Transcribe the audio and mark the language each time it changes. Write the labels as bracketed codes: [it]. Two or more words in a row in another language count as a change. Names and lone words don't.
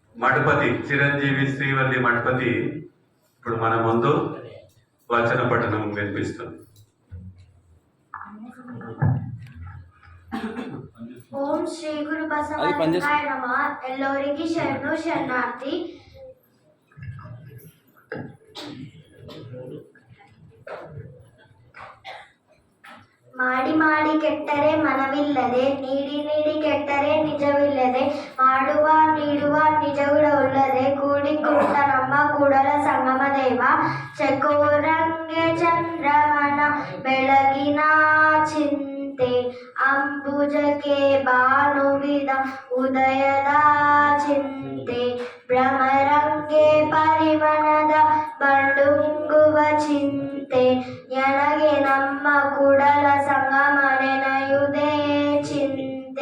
[te] మఠపతి చిరంజీవి శ్రీవల్లి మఠపతి ఇప్పుడు మన ముందు వచన పఠనం వినిపిస్తుంది. [sa] ఓం శ్రీ గురు బసవలింగాయ నమః. [kn] ಎಲ್ಲರಿಗೆ ಶರಣು ಶರಣಾರ್ಥಿ. ಮಾಡಿ ಮಾಡಿ ಕೆಟ್ಟರೆ ಮನವಿಲ್ಲದೆ, ನೀಡಿ ನೀಡಿ ಕೆಟ್ಟರೆ ನಿಜವಿಲ್ಲದೆ, ಮಾಡುವ ನೀಡುವ ನಿಜಗುಣವುಳ್ಳದೆ, ಕೂಡಿ ಕುಂತ ನಮ್ಮ ಕೂಡಲ ಸಂಗಮ ದೇವ, ಚಕೋರಂಗೆ ಚಂದ್ರಮನ ಬೆಳಗಿನ ಚಿಂತೆ, ಅಂಬುಜಕ್ಕೆ ಭಾನುವಿದ ಉದಯದ ಚಿಂತೆ, ಭ್ರಮರಂಗೆ ಪರಿಮಣದ ಬಂಡುಂಗುವ ಚಿಂತೆ, ಎನಗೆ ನಮ್ಮ ಕೂಡಲ ಸಂಗಮ ನೆನೆಯುವುದೇ ಚಿಂತೆ.